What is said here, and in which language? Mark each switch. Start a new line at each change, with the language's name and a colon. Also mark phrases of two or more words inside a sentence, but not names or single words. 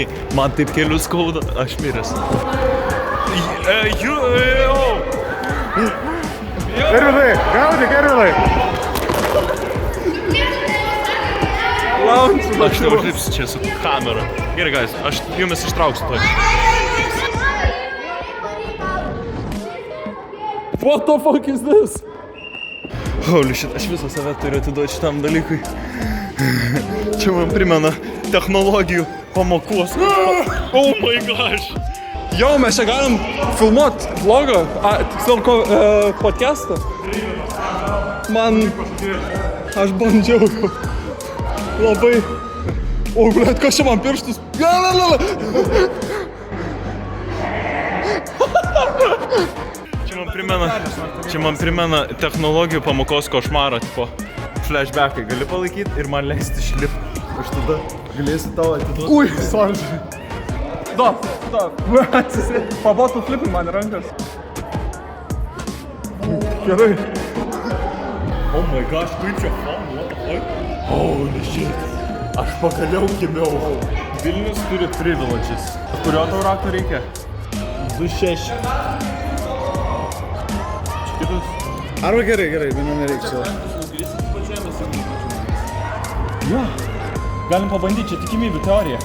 Lithuanian: Man taip kelius skauda, aš miręs. Ervinai, gaudyk, Ervinai. Aš neužlipsiu čia su kamera. Gerai, guys, aš jumis ištrauksiu toj.
English: What the fuck is this? Holy shit,
Lithuanian: aš visą save turiu atiduoti šitam dalykui. Čia man primena technologijų pamokos.
English: Oh my gosh.
Lithuanian: Jau, mes čia galim filmuot vlogą, tiksliau podcastą. Man... Aš bandžiau. Labai... O, blėt, kas čia man pirštus? Čia man primena technologijų pamokos košmarą, tipo flashbackai gali palaikyti ir man leisti išlipti. Aš tada galėsiu tau atiduoti. Ui, sorry. Da. stop. Pabostų flipai man rankas. Gerai.
English: Oh my gosh,
Lithuanian: kaip čia fan,
English: what the fuck? Holy shit.
Lithuanian: Aš pagaliau gimiau. Vilnius turi privileges. Kurio tau rakto reikia? 2.6. Kitas? Arba gerai, vieną nereikia. Jo. Galim pabandyti, čia tikimybių teorija.